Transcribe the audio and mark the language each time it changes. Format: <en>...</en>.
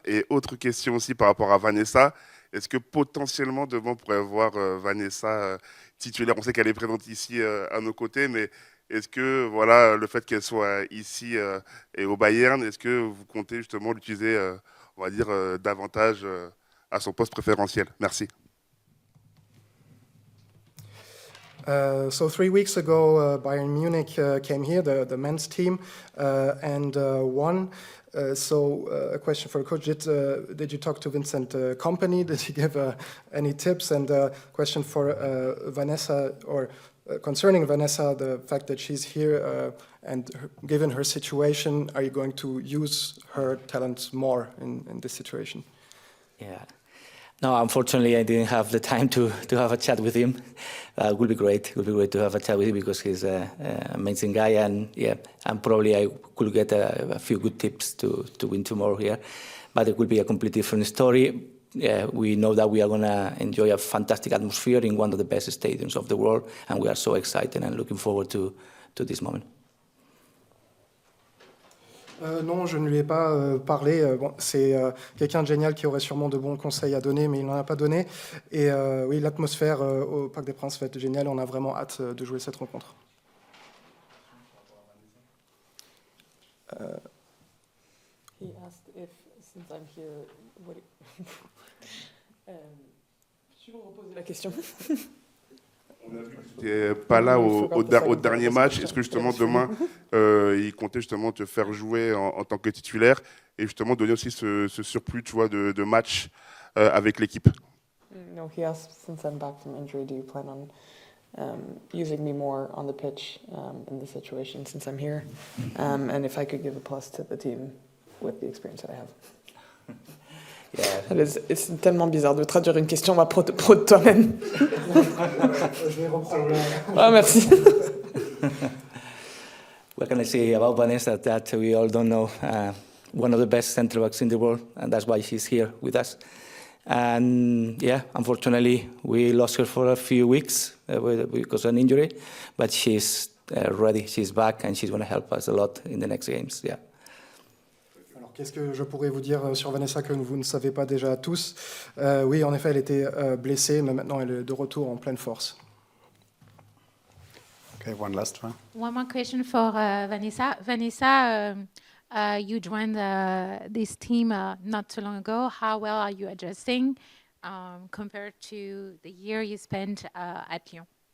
<fr>Et autre question aussi par rapport à Vanessa, est-ce que potentiellement demain on pourrait voir Vanessa titulaire? On sait qu'elle est présente ici à nos côtés, mais est-ce que voilà, le fait qu'elle soit ici et au Bayern, est-ce que vous comptez justement l'utiliser, on va dire, davantage à son poste préférentiel? Merci.</fr> <en>So 3 weeks ago, Bayern Munich came here, the men's team, and won. So a question for the coach, did you talk to Vincent Kompany? Did he give any tips? And a question for Vanessa, or concerning Vanessa, the fact that she's here and given her situation, are you going to use her talents more in this situation? Yeah. No, unfortunately, I didn't have the time to have a chat with him. It would be great. It would be great to have a chat with him because he's an amazing guy, and yeah, and probably I could get a few good tips to win tomorrow here. But it will be a completely different story. Yeah, we know that we are going to enjoy a fantastic atmosphere in one of the best stadiums of the world, and we are so excited and looking forward to this moment.</en> <fr>Non, je ne lui ai pas parlé. Bon, c'est quelqu'un de génial qui aurait sûrement de bons conseils à donner, mais il n'en a pas donné. Et oui, l'atmosphère au Parc des Princes va être géniale. On a vraiment hâte de jouer cette rencontre.</fr> <en>He asked if, since I'm here, what...</en> <fr>Je vais reposer la question. On a vu que tu n'étais pas là au dernier match. Est-ce que justement demain, il comptait justement te faire jouer en tant que titulaire et justement donner aussi ce surplus, tu vois, de matchs avec l'équipe?</fr> <en>No, he asked, since I'm back from injury, do you plan on using me more on the pitch in the situation since I'm here? And if I could give a plus to the team with the experience that I have. Yeah.</en> <fr>C'est tellement bizarre de traduire une question à propos de toi-même. Je vais reprendre. Ah, merci.</fr> <en>What can I say about Vanessa that we all don't know? One of the best centre backs in the world, and that's why she's here with us. And yeah, unfortunately, we lost her for a few weeks because of an injury, but she's ready. She's back, and she's going to help us a lot in the next games. Yeah.</en> <fr>Alors, qu'est-ce que je pourrais vous dire sur Vanessa que vous ne savez pas déjà tous? Oui, en effet, elle était blessée, mais maintenant elle est de retour en pleine force.</fr> <en>Okay, one last one. One more question for Vanessa. Vanessa, you joined this team not too long ago. How well are you adjusting? compared to the year you spent at Lyon?</en>